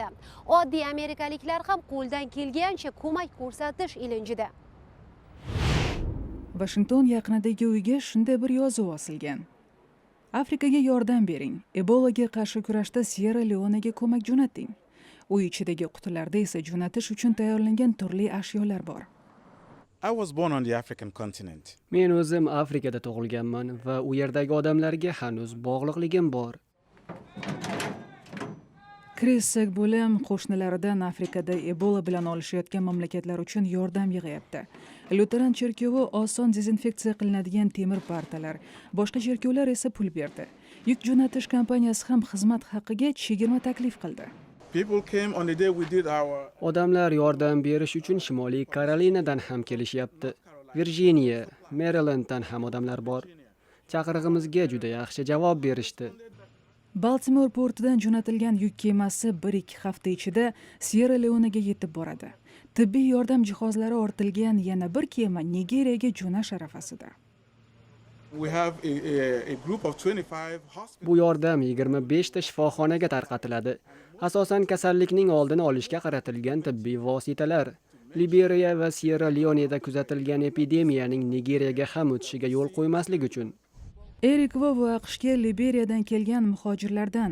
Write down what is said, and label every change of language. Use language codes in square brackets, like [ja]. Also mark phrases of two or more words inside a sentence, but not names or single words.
[uz] Oddiy amerikaliklar ham qo'ldan kelgancha ko'mak ko'rsatish ilinjida. Washington yaqinidagi uyga shunday bir yozuv osilgan. Afrikaga yordam bering. Ebolaga qarshi kurashda Sierra Leone'ga ko'mak jo'nating. Uy ichidagi qutilarda esa jo'natish uchun tayyorlangan turli ashyolar bor. [en] I was born on the African continent. [uz] Men o'zim Afrikada tug'ilganman va u yerdagi odamlarga hanuz bog'liqligim bor. Chris Segbulam qo'shnilaridan Afrikada Ebola bilan olishayotgan mamlakatlar uchun yordam yig'yapti. Luteran cherkovi oson dezinfeksiya qilinadigan temir partalar, boshqa cherkovlar esa pul berdi. Yuk jo'natish kompaniyasi ham xizmat haqiga chegirma taklif qildi. [en] People came on the day we did our... [uz] Odamlar yordam berish uchun Shimoliy Karolinadan ham kelishyapti. Virginia, Marylanddan ham odamlar bor. Chaqirig'imizga juda yaxshi javob berishdi. Baltimore portidan jo'natilgan yuk kemasi 1-2 hafta ichida Sierra Leone'ga yetib boradi. Tibbiy yordam jihozlari ortilgan yana bir kema Nigeriyaga jo'nash arafasida. [en] We have a group of 25 hospitals. [uz] Bu yordam 25 ta shifoxonaga tarqatiladi. Asosan kasallikning oldini olishga qaratilgan tibbiy vositalar. Liberiya va Sierra Leone'da kuzatilgan epidemiyaning Nigeriyaga ham o'tishiga yo'l qo'ymaslik uchun. Erik Vo AQShga Liberiyadan kelgan muhojirlardan.